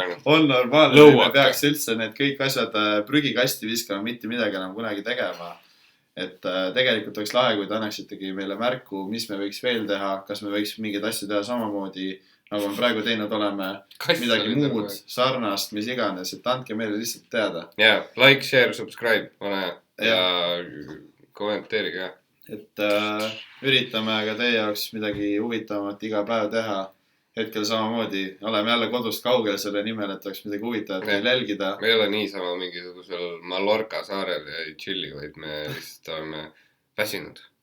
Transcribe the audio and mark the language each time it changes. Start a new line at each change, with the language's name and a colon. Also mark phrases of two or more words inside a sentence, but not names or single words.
Estonian: On normaalne, me peaks üldse need kõik asjad prügikasti viskama, mitte midagi enam kunagi tegema. Et tegelikult oleks lahe, kui te annaksitegi meile märku, mis me võiks veel teha, kas me võiks mingeid asju teha samamoodi, nagu me praegu teinud oleme, midagi muud, sarnast, mis iganes, et andke meile lihtsalt teada. Jaa,
English: like, share, subscribe,
Estonian: pane ja kommenteerige ka. Et üritame ka teie jaoks midagi huvitavamat iga päev teha. Hetkel samamoodi oleme jälle kodust kaugel selle nimel, et oleks midagi huvitavat teil jälgida. Me ei ole niisama mingisugusel Mallorca saarel ja ei chilli, vaid me lihtsalt oleme väsinud.